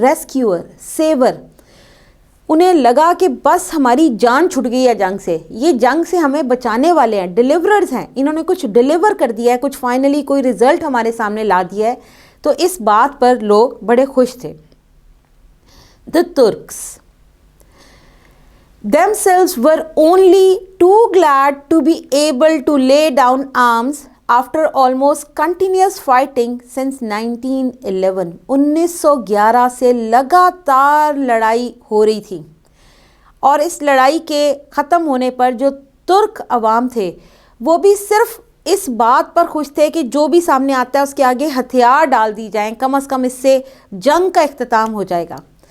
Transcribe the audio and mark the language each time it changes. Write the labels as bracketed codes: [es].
[hi] Rescuer, saver. उन्हें लगा कि बस हमारी जान छूट गई है जंग से, ये जंग से हमें बचाने वाले हैं, डिलीवरर्स हैं, इन्होंने कुछ डिलीवर कर दिया है, कुछ फाइनली कोई रिज़ल्ट हमारे सामने ला दिया है. तो इस बात पर लोग बड़े खुश थे. [en] The Turks themselves were only too glad to be able to lay down arms after almost continuous fighting since 1911. [hi] 1911 से लगातार लड़ाई हो रही थी और इस लड़ाई के ख़त्म होने पर जो तुर्क अवाम थे वो भी सिर्फ इस बात पर खुश थे कि जो भी सामने आता है उसके आगे हथियार डाल दी जाएं, कम से कम इससे जंग का इख्तिताम हो जाएगा.